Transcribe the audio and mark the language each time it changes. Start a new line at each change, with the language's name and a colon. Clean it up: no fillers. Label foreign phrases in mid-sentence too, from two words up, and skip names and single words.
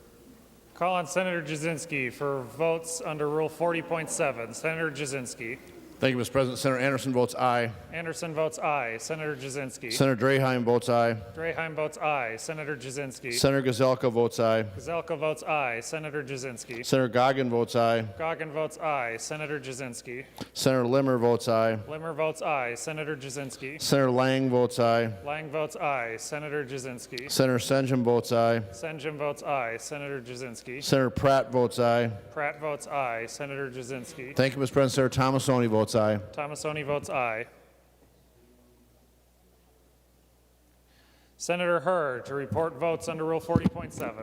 English: Call on Senator Jasinski for votes under Rule 40.7. Senator Jasinski. Thank you, Mr. President. Senator Anderson votes aye. Anderson votes aye. Senator Jasinski. Senator Draheim votes aye. Draheim votes aye. Senator Jasinski. Senator Gazelka votes aye. Gazelka votes aye. Senator Jasinski. Senator Goggin votes aye. Goggin votes aye. Senator Jasinski. Senator Limmer votes aye. Limmer votes aye. Senator Jasinski. Senator Lang votes aye. Lang votes aye. Senator Jasinski. Senator Senjum votes aye. Senjum votes aye. Senator Jasinski. Senator Pratt votes aye. Pratt votes aye. Senator Jasinski. Thank you, Mr. President. Senator Thomasoni votes aye. Thomasoni votes aye. Senator Hurd to report votes under Rule 40.7.